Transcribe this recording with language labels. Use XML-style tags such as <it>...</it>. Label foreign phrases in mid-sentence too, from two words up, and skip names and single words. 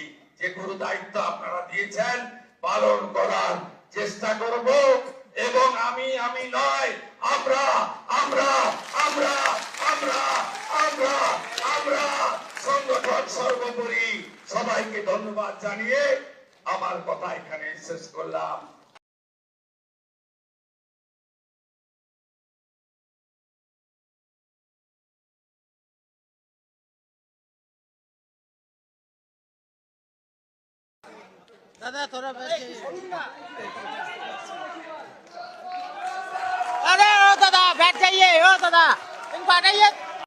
<bn>যে গুরু দায়িত্ব আপনারা দিয়েছেন পালন করার চেষ্টা করব। এবং আমি নয়, আমরা আমরা আমরা আমরা আমরা আমরা সংগঠন সর্বোপরি। সবাইকে ধন্যবাদ জানিয়ে আমার কথা এখানে শেষ করলাম।</bn> <hi>दादा थोड़ा अरे ओ दादा बैठ जाइए, ओ दादा इन पाटाइए।</hi>